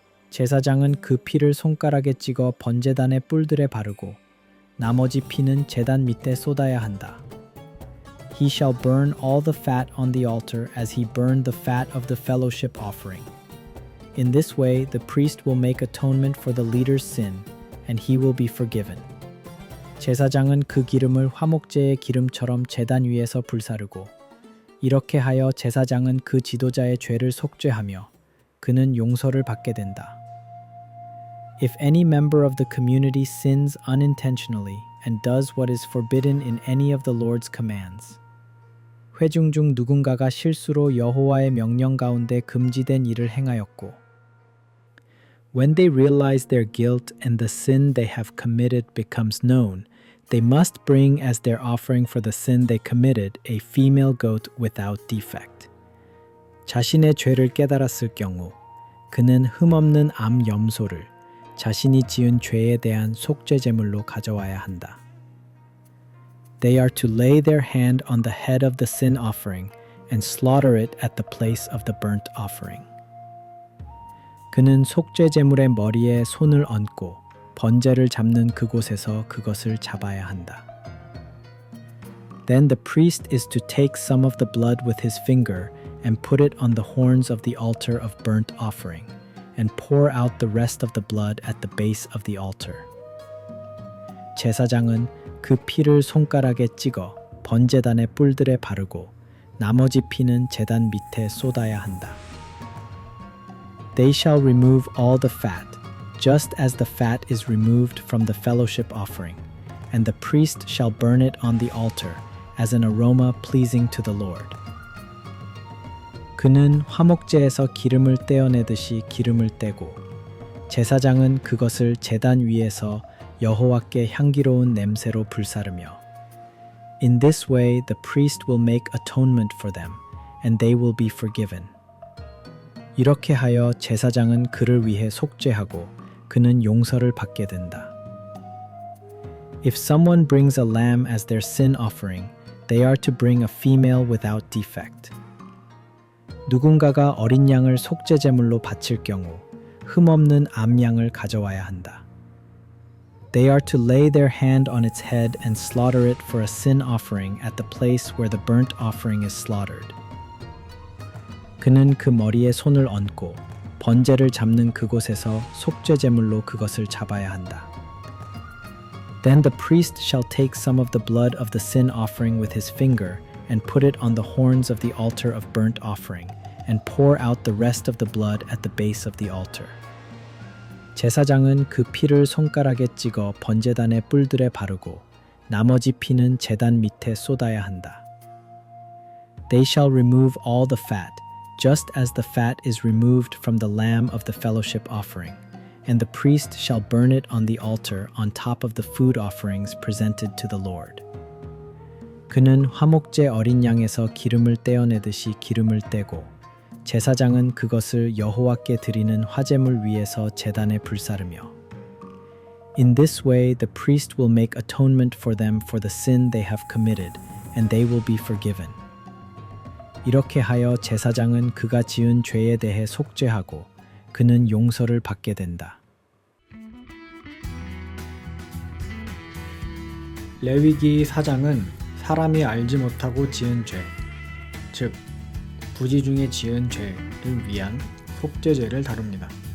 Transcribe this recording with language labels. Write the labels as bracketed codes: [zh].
[ko] 제사장은 그 피를 손가락에 찍어 번제단의 뿔들에 바르고 나머지 피는 제단 밑에 쏟아야 한다. [en] He shall burn all the fat on the altar as he burned the fat of the fellowship offering. In this way, the priest will make atonement for the leader's sin, and he will be forgiven. [ko] 제사장은 그 기름을 화목제의 기름처럼 제단 위에서 불사르고 이렇게 하여 제사장은 그 지도자의 죄를 속죄하며 그는 용서를 받게 된다. [en] If any member of the community sins unintentionally and does what is forbidden in any of the Lord's commands, [ko] 회중 중 누군가가 실수로 여호와의 명령 가운데 금지된 일을 행하였고, [en] when they realize their guilt and the sin they have committed becomes known, they must bring as their offering for the sin they committed a female goat without defect. [ko] 자신의 죄를 깨달았을 경우 그는 흠없는 암 염소를 자신이 지은 죄에 대한 속죄 제물로 가져와야 한다. [en] They are to lay their hand on the head of the sin offering and slaughter it at the place of the burnt offering. [ko] 그는 속죄 제물의 머리에 손을 얹고 번제를 잡는 그곳에서 그것을 잡아야 한다. [en] Then the priest is to take some of the blood with his finger and put it on the horns of the altar of burnt offering, and pour out the rest of the blood at the base of the altar. [ko] 제사장은 그 피를 손가락에 찍어 번제단의 뿔들에 바르고 나머지 피는 제단 밑에 쏟아야 한다. [en] They shall remove all the fat, just as the fat is removed from the fellowship offering, and the priest shall burn it on the altar as an aroma pleasing to the Lord. [ko] 그는 화목제에서 기름을 떼어내듯이 기름을 떼고 제사장은 그것을 제단 위에서 여호와께 향기로운 냄새로 불사르며 [en] In this way the priest will make atonement for them, and they will be forgiven. [ko] 이렇게 하여 제사장은 그를 위해 속죄하고 그는 용서를 받게 된다. [en] If someone brings a lamb as their sin offering, they are to bring a female without defect. [ko] 누군가가 어린 양을 속죄 제물로 바칠 경우 흠없는 암양을 가져와야 한다. [en] They are to lay their hand on its head and slaughter it for a sin offering at the place where the burnt offering is slaughtered. [ko] 그는 그 머리에 손을 얹고 번제를 잡는 그곳에서 속죄 제물로 그것을 잡아야 한다. [en] Then the priest shall take some of the blood of the sin offering with his finger and put it on the horns of the altar of burnt offering, and pour out the rest of the blood at the base of the altar. [ko] 제사장은 그 피를 손가락에 찍어 번제단의 뿔들에 바르고 나머지 피는 제단 밑에 쏟아야 한다. [en] They shall remove all the fat, just as the fat is removed from the lamb of the fellowship offering, and the priest shall burn it on the altar on top of the food offerings presented to the Lord. [ko] 그는 화목제 어린 양에서 기름을 떼어내듯이 기름을 떼고 제사장은 그것을 여호와께 드리는 화제물 위에서 제단에 불사르며 [en] In this way the priest will make atonement for them for the sin they have committed, and they will be forgiven. [ko] 이렇게 하여 제사장은 그가 지은 죄에 대해 속죄하고 그는 용서를 받게 된다. 레위기 4장은 사람이 알지 못하고 지은 죄, 즉 부지 중에 지은 죄를 위한 속죄죄를 다룹니다.